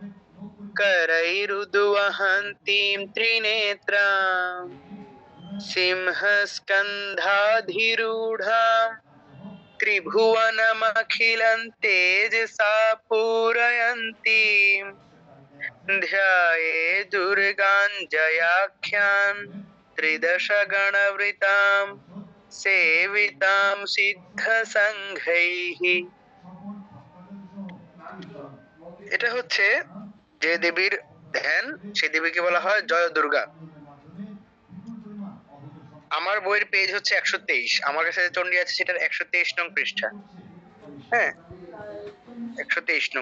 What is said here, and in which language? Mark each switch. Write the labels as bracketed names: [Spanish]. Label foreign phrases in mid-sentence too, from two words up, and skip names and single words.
[Sanskrit] करैरुद्वहन्तीं त्रिनेत्रां सिंहस्कन्धाधिरूढां त्रिभुवनमखिलं तेजसा पूरयन्तीं ध्याये दुर्गाञ्जयाख्यां त्रिदशगणवृतां सेवितां सिद्धसङ्घैः। [Bangla] এটা হচ্ছে যে দেবীর ধ্যান, সেই দেবীকে বলা হয় জয় দুর্গা। আমার বইয়ের পেজ হচ্ছে ১২৩, আমার কাছে চণ্ডী আছে সেটার ১২৩ নং পৃষ্ঠা। হ্যাঁ, ১২৩ নং।